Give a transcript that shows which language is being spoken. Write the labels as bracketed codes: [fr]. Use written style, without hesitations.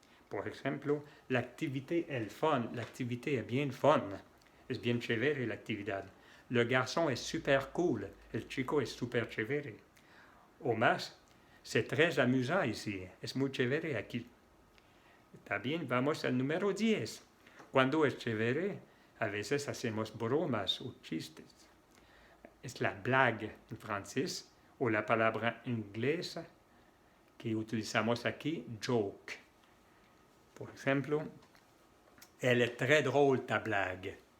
[es] Por ejemplo, [fr] l'activité est fun, l'activité est bien fun. [es] Es bien chévere la actividad. [fr] Le garçon est super cool, [es] el chico es super chévere. O más, [fr] c'est très amusant ici, [es] es muy chévere aquí. También vamos al número 10. Cuando es chévere, a veces hacemos bromas o chistes. Es la blague en francés o la palabra inglesa que utilizamos aquí, joke. Por ejemplo, [fr] elle est très drôle ta blague.